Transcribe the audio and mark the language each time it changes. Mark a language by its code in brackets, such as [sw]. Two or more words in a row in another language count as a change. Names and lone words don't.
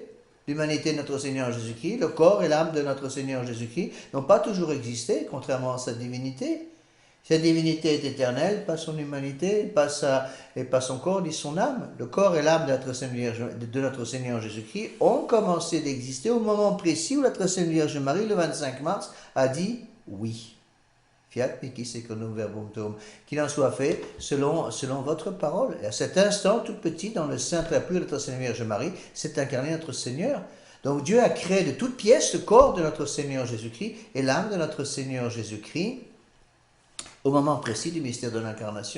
[fr] L'humanité de notre Seigneur Jésus-Christ, le corps et l'âme de notre Seigneur Jésus-Christ n'ont pas toujours existé, contrairement à sa divinité. Sa divinité est éternelle, pas son humanité, pas son corps ni son âme. Le corps et l'âme de notre Seigneur Jésus-Christ ont commencé d'exister au moment précis où notre Sainte Vierge Marie, le 25 mars, a dit oui. [la] Fiat mihi secundum verbum tuum. [fr] Qu'il en soit fait selon votre parole. Et à cet instant, tout petit, dans le saint très pur de notre Sainte Vierge Marie, s'est incarné notre Seigneur. Donc Dieu a créé de toutes pièces le corps de notre Seigneur Jésus-Christ et l'âme de notre Seigneur Jésus-Christ au moment précis du mystère de l'incarnation.